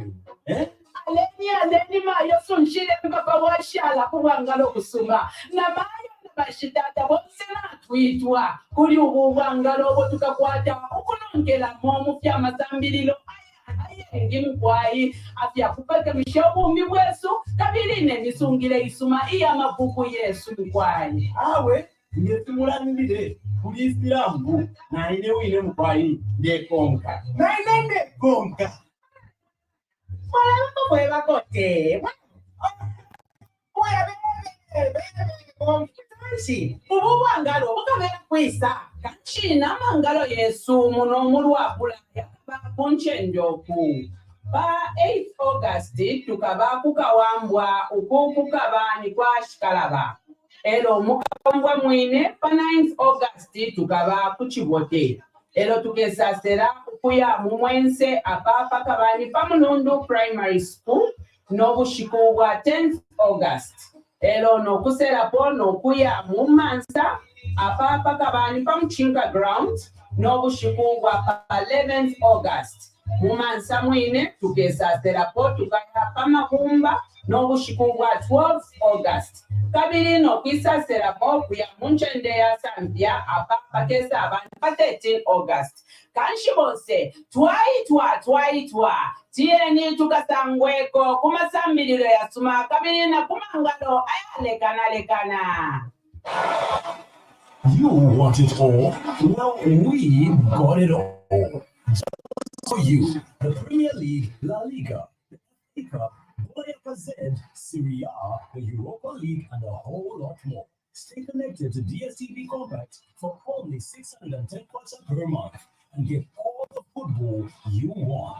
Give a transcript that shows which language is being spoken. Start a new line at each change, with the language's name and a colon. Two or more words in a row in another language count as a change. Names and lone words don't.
Bemba: aleni mayo sunshile mpaka washala kuwangalo kusuma na mayo bashitata bose natwitwa kuri ubu bwangalo bo tukakwata ukunongela momu vya mazambililo ngimkwai afya kupaka mishobu mibwesu kabiline misungile isuma iya mabuku yesu mkwai awe ngetumulangire kuri ifilambu na ine wine mkwai ndekonka na ine ndekonka Malama bweba kote oya bebe kanchi ububwangalo bukabera kwisa kanchi namangalo yesu muno mulwapula yakaba kunchenjoku pa 8 August tukaba kukawambwa ukukukabani kwa shikalaba ero mukawambwa mwine pa 9 August tukaba kuchibote ero tukesasera kuya mumwense apapa kabani pamunundu
English: primary school
Bemba: n'obushiku bwa 10 August ero nokuserapo nokuya mumansa apapa kabani pamuchinka ground n'obushiku bwa 11 August mumansa mwine tukesaserapo tukaya pamahumba n'obushiku bwa 12 August kabiri nokwisaserapo kuya munchende ya Zambia apapa kesa abantu pa 13 August kanshi bonse twaitwa tieni tukasangweko kumasambiliro ya suma kabiri na kumangalo ayalekana.
English: You want it all? Well, we got it all. Just for you, the Premier League, La Liga, the FA Cup, UEFA Z, Serie A, the Europa League, and a whole lot more. Stay connected to DSTV Compact for only 610 kwacha per month and get all the football you want.